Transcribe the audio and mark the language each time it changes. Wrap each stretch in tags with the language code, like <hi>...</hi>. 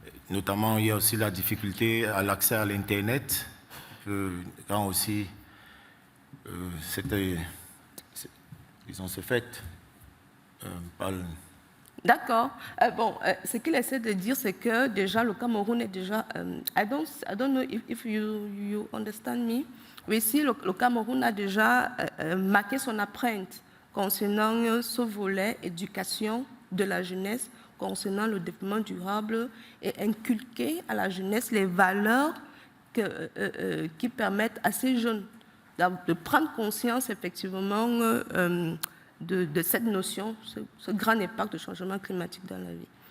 <fr>Notamment, il y a aussi la difficulté à l'accès à l'Internet, quand aussi ce fait par le... D'accord. Ce qu'il essaie de dire, c'est que déjà le Cameroun est déjà.</fr> <en>I don't know if you understand me.</en> <fr>Mais ici, le Cameroun a déjà marqué son empreinte concernant ce volet éducation de la jeunesse, concernant le développement durable et inculquer à la jeunesse les valeurs qui permettent à ces jeunes de prendre conscience effectivement de cette notion, ce grand impact de changement climatique dans la vie.</fr>